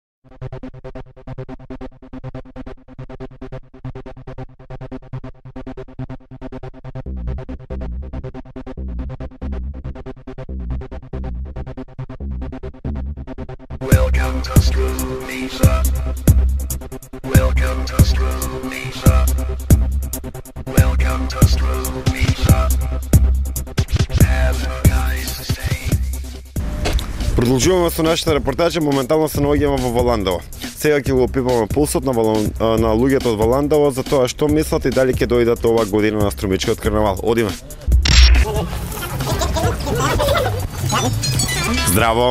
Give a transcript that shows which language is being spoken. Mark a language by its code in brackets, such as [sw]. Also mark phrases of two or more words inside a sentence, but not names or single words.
[en] Welcome to Strumica. Welcome to Strumica. Welcome to Strumica. Have a nice stay. [mk] Продолжуваме со нашата репортажа, моментално се наоѓаме во Валандово. Сега ќе го опипаме пулсот на луѓето од Валандово за тоа што мислат и дали ќе дојдат оваа година на струмичкиот карнавал. Одиме. Здраво.